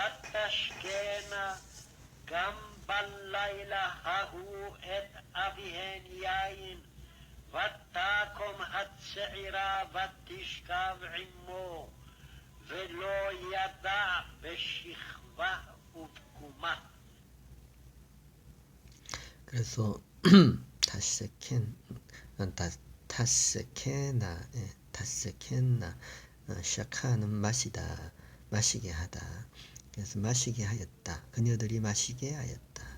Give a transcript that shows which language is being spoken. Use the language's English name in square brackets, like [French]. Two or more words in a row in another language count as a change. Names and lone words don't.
[Hebrew] ותשקנה גם בלילה ההוא את אביהן יין, ותקום הצעירה ותשכב עמו, ולא ידע בשכבה ובקומה. [Korean] 그래서 타세켄나 샤카는 마시다, 마시게 하다. 그래서 마시게 하였다. 그녀들이 마시게 하였다.